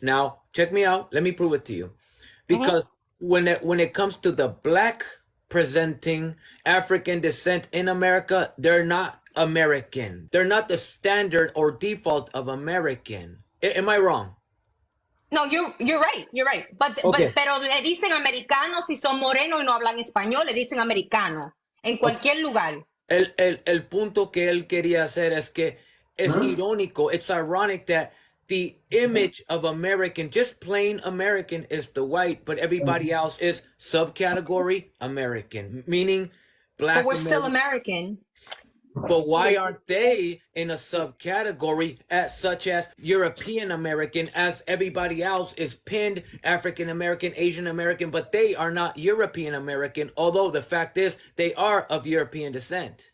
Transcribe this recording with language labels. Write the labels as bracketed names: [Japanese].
[English] Now, check me out. Let me prove it to you. Because when it comes to the black presenting African descent in America, they're not American. They're not the standard or default of American. Am I wrong? No, you're right. You're right. [Spanish] Pero le dicen americanos si son morenos y no hablan español, le dicen americano en cualquier lugar. El punto que él quería hacer es que es irónico. [English] It's ironic that the image of American, just plain American, is the white, but everybody else is subcategory American, meaning black. But we're still American. But why aren't they in a subcategory such as European American, as everybody else is pinned African American, Asian American, but they are not European American, although the fact is they are of European descent.